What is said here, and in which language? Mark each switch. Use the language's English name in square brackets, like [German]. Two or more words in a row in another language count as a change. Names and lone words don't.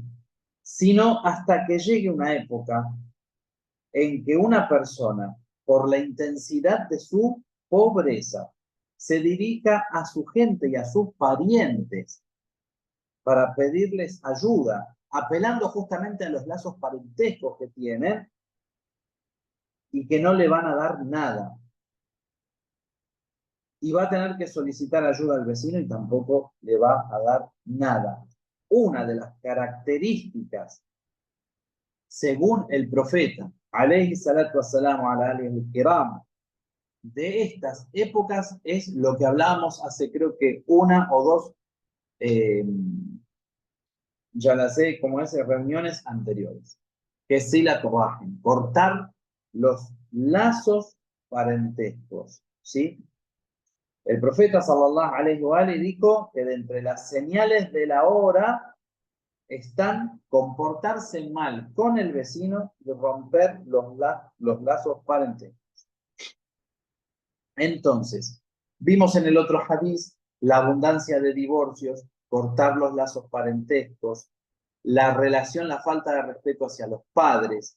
[Spanish] sino hasta que llegue una época en que una persona, por la intensidad de su pobreza, se dirija a su gente y a sus parientes para pedirles ayuda, apelando justamente a los lazos parentescos que tienen y que no le van a dar nada. Y va a tener que solicitar ayuda al vecino y tampoco le va a dar nada. Una de las características, según el profeta, [Arabic] عليه الصلاة والسلام على آله الكرام, [Spanish] de estas épocas es lo que hablábamos hace creo que una o dos, ya las sé, como es, reuniones anteriores, que es [Arabic] صلة رحم, [Spanish] cortar los lazos parentescos, ¿sí? El profeta [Arabic] صلى الله عليه وسلم [Spanish] dijo que de entre las señales de la hora están comportarse mal con el vecino y romper los lazos parentescos. Entonces, vimos en el otro hadiz la abundancia de divorcios, cortar los lazos parentescos, la relación, la falta de respeto hacia los padres.